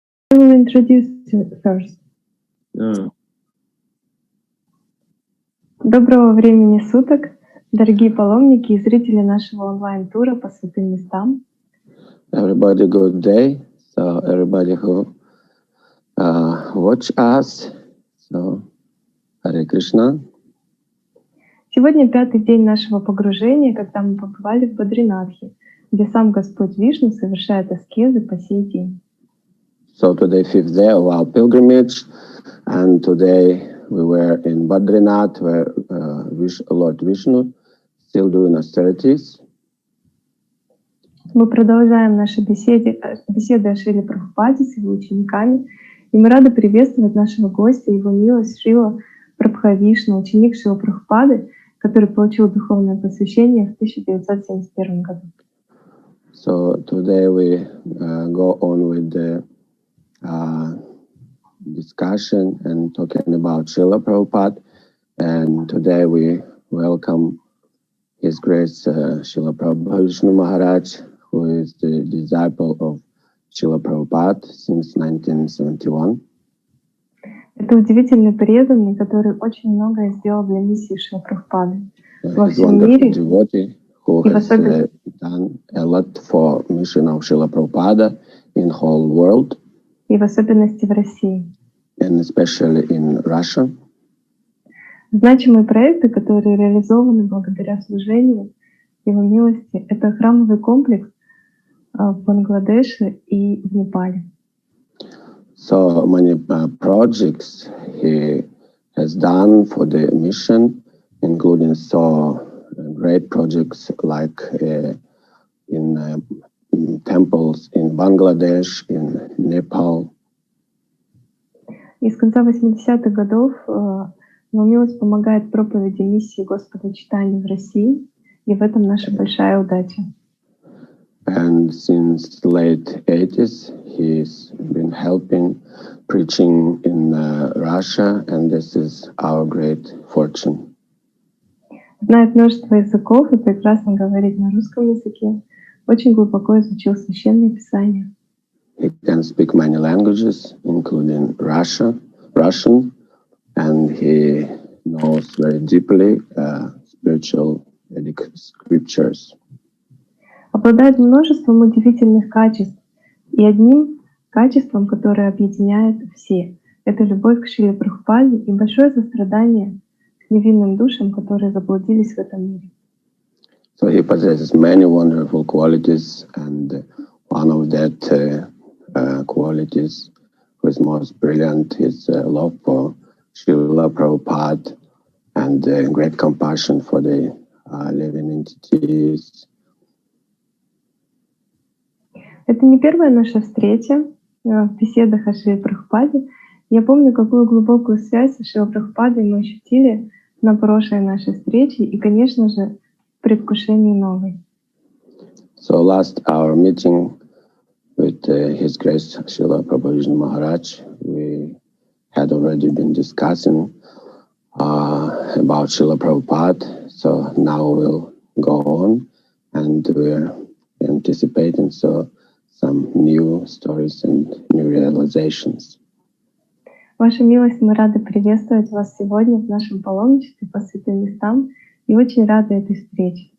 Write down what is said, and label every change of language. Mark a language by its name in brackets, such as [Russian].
[English] I will introduce you first. [Russian] Доброго времени суток, дорогие паломники и зрители нашего онлайн-тура по святым местам. [English] Everybody, good day. So everybody who watch us. So Hare Krishna. [Russian] Сегодня пятый день нашего погружения, когда мы побывали в Бадринатхе, где сам Господь Вишну совершает аскезы по сей день. [English] So today, fifth day of our pilgrimage, and today we were in Badrinath, where Lord Vishnu still doing austerities. [Russian] Мы продолжаем наши беседы о Шриле Прабхупаде с его учениками, и мы рады приветствовать нашего гостя, его милость Шрила Прабхавишну, ученик Шрилы Прабхупады, который получил духовное посвящение в 1971 году. [English] So today we go on with the discussion and talking about Srila Prabhupada, and today we welcome His Grace Srila Prabhupade Maharaj, who is the disciple of Srila Prabhupada since 1971. [Russian] Это удивительный преданный, который очень многое сделал для миссии Шрилы Прабхупады во всем мире. [English] Who has done a lot for mission of Srila Prabhupada in whole world. [Russian] И в особенности в России. [English] And especially in Russia. [Russian] Значимые проекты, которые реализованы благодаря служению Его милости, это храмовый комплекс в Бангладеше и в Непале. [English] So many projects he has done for the mission, including great projects like in temples in Bangladesh, in Nepal. [Russian] И с конца 80-х годов Его милость помогает проповеди миссии Господа Чайтаньи в России, и в этом наша большая удача. [English] And since late 80s, he's been helping preaching in Russia, and this is our great fortune. [Russian] Знает множество языков и прекрасно говорит на русском языке. Очень глубоко изучил священные писания. [English] He can speak many languages, including Russian, and he knows very deeply spiritual Vedic scriptures. [Russian] Обладает множеством удивительных качеств, и одним качеством, которое объединяет все, это любовь к Шриле Прабхупаде и большое сострадание к невинным душам, которые заблудились в этом мире. [English] So he possesses many wonderful qualities, and one of that qualities, which is most brilliant, is love for Srila Prabhupada and great compassion for the living entities. [Russian] Это не первая наша встреча в беседах о Шриле Прабхупаде. Я помню, какую глубокую связь со Шрилой Прабхупадой мы ощутили на прошлой нашей встрече и, конечно же, в предвкушении новой. [English] So last our meeting with His Grace Srila Prabhupade Maharaj, we had already been discussing about Srila Prabhupada. So now we'll go on, and we're anticipating some new stories and new realizations. [Russian] Ваша милость, мы рады приветствовать вас сегодня в нашем паломничестве по святым местам и очень рады этой встрече.